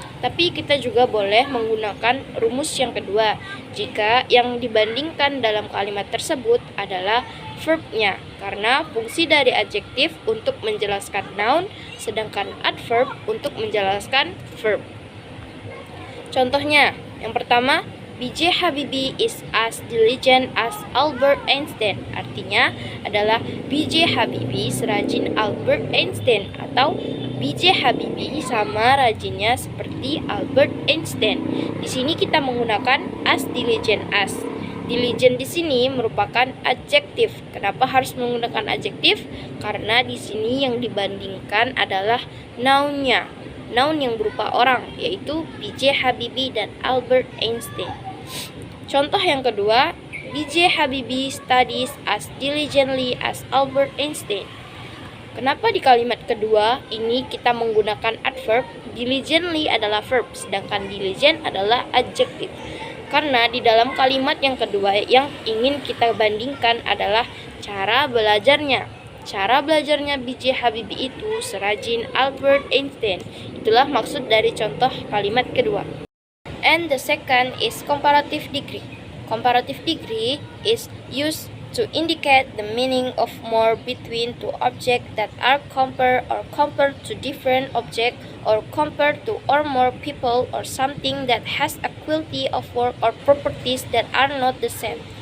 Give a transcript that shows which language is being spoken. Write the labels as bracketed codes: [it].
[id] Tapi kita juga boleh menggunakan rumus yang kedua jika yang dibandingkan dalam kalimat tersebut adalah verb-nya, karena fungsi dari adjektif untuk menjelaskan noun, sedangkan adverb untuk menjelaskan verb. Contohnya, yang pertama, B.J. [en] Habibie is as diligent as Albert Einstein. [id] Artinya adalah B.J. Habibie serajin Albert Einstein, atau B.J. Habibie sama rajinnya seperti Albert Einstein. Di sini kita menggunakan [en] as diligent as. [id] Diligent di sini merupakan adjektif. Kenapa harus menggunakan adjektif? Karena di sini yang dibandingkan adalah noun-nya. Noun yang berupa orang, yaitu B.J. Habibie dan Albert Einstein. Contoh yang kedua, B.J. [en] Habibie studies as diligently as Albert Einstein. [id] Kenapa di kalimat kedua ini kita menggunakan adverb? Diligently adalah verb, sedangkan diligent adalah adjektif. Karena di dalam kalimat yang kedua yang ingin kita bandingkan adalah cara belajarnya. Cara belajarnya B.J. Habibie itu serajin Albert Einstein. Itulah maksud dari contoh kalimat kedua. [en] And the second is comparative degree. Comparative degree is used to indicate the meaning of more between two objects that are compared or compared to different objects or compared to or more people or something that has a quality of work or properties that are not the same.